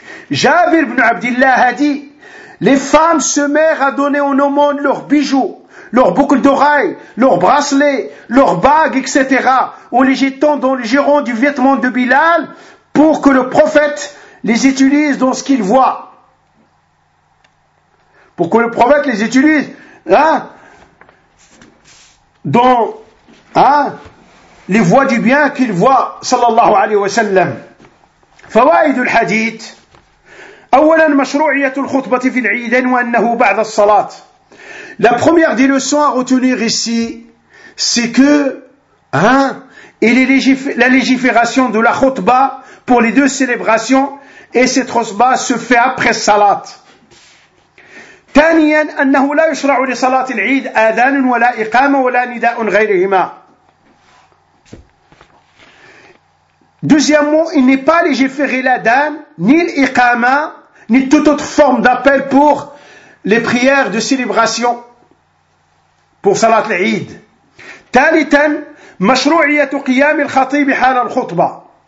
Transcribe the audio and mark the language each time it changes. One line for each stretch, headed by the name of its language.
French: Jabir ibn Abdillah a dit: les femmes se mirent à donner en aumône leurs bijoux, leurs boucles d'oreilles, leurs bracelets, leurs bagues, etc., en les jetant dans le giron du vêtement de Bilal, pour que le prophète les utilise dans ce qu'il voit. Pour que le prophète les utilise, les voies du bien qu'il voit, sallallahu alayhi wa sallam.
Arabic: Fawaidu al-hadith. أولا مشروعية الخطبة في العيد وأنه بعد الصلاة.
French: La première des leçons à retenir ici, c'est que la légifération de la khutba pour les deux célébrations et cette khutba se fait après salat.
Arabic: ثانيا أنه لا يشرع لصلاة العيد آذان ولا إقامة ولا نداء غيرهما.
French: Deuxièmement, il n'est pas légiféré l'adhan ni l'iqama ni toute autre forme d'appel pour les prières de célébration pour Salat al-Eid.
Arabic: Talitan, mashru'iyatu qiyam al-khatib hala al-khutba.